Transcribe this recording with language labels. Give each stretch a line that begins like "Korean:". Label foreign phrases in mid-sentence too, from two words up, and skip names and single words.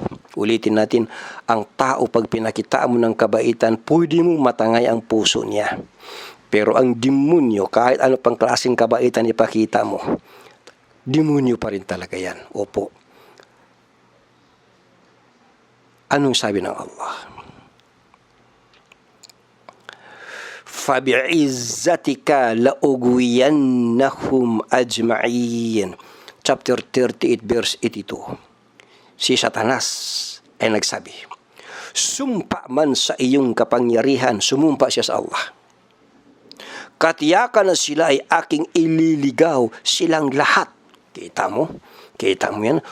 Filipino: Ulitin natin, ang tao pag pinakitaan mo ng kabaitan, pwede mo matangay ang puso niya. Pero ang demonyo, kahit ano pang klaseng kabaitan ipakita mo, demonyo pa rin talaga yan. Opo. Anong sabi ng Allah?
Arabic: فَبِعِزَّتِكَ لَأُغْوِيَنَّهُمْ أَجْمَعِينَ.
English: Chapter 38 verse 82.
Filipino: Si Satanas ay nagsabi, sumpa man sa iyong kapangyarihan, sumumpa siya sa Allah. Katiyakan na sila ay aking ililigaw silang lahat. Kita mo? Kita mo yan?